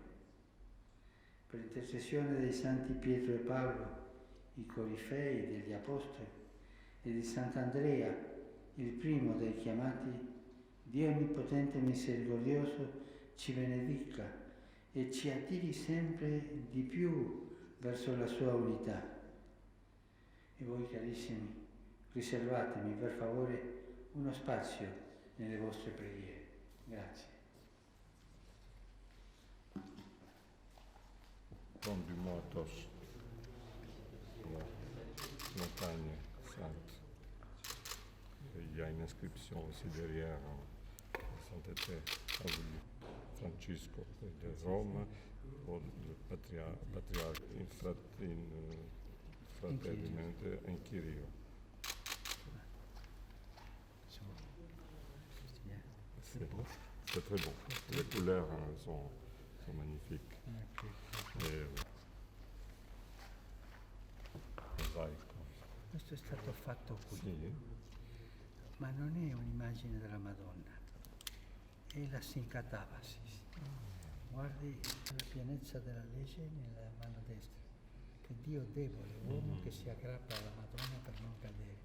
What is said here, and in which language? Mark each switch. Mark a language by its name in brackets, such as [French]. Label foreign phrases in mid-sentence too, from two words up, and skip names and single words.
[Italian] Per intercessione dei santi Pietro e Paolo, i corifei degli Apostoli, e di Sant'Andrea, il primo dei chiamati, Dio Onnipotente e Misericordioso ci benedica e ci attiri sempre di più verso la sua unità. E voi, carissimi, riservatemi per favore uno spazio nelle vostre preghiere. Grazie. [French] Pont du Mont-Athos, la montagne sainte. Il y a une inscription aussi derrière, Sainteté a voulu Francisco de Rome, pour le patriarche [Italian] fraternamente in Kyrio. [French] C'est très beau. Les couleurs sont magnifiques. [Italian] Mosaico. Questo è stato fatto qui, Sì. ma non è un'immagine della Madonna, è la Sincatabasis. Guardi la pienezza della legge nella mano destra, che Dio debole, uomo che si aggrappa alla Madonna per non cadere.